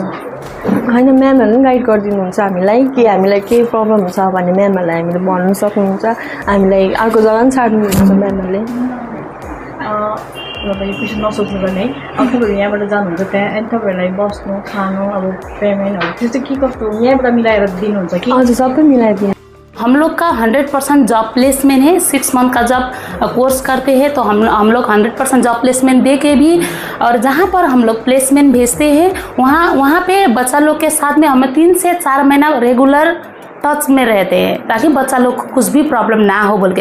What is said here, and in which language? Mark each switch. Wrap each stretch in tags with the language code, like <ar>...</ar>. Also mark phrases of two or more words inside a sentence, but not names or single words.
<ne>होइन, म्यामहरूले पनि गाइड गरिदिनुहुन्छ हामीलाई कि हामीलाई केही प्रब्लम हुन्छ भने म्यामहरूलाई हामीले भन्नु सक्नुहुन्छ। हामीलाई अर्को जग्गा पनि छाड्नुहुन्छ म्यामहरूले। तपाईँ क्वेसन नसोच्नु पर्ने है। अब तपाईँहरू यहाँबाट जानुहुन्छ त्यहाँ अनि तपाईँहरूलाई बस्नु खानु अब पेमेन्टहरू त्यो चाहिँ के कस्तो यहाँबाट मिलाएर दिनुहुन्छ कि? हजुर, सबै मिलाइदिनु।</ne> <hi>हम लोग का 100%</hi> <en>job placement</en> <hi>है। 6 मंथ का जब कोर्स करते हैं तो हम लोग 100%</hi> <en>job placement</en> <hi>दे के भी और जहाँ पर हम लोग प्लेसमेंट भेजते हैं वहाँ पे बच्चा लोग के साथ में हमें 3 से 4 महीना</hi> <en>regular touch</en> <hi>में रहते हैं ताकि बच्चा लोग को कुछ भी प्रॉब्लम ना हो बोल के।</hi>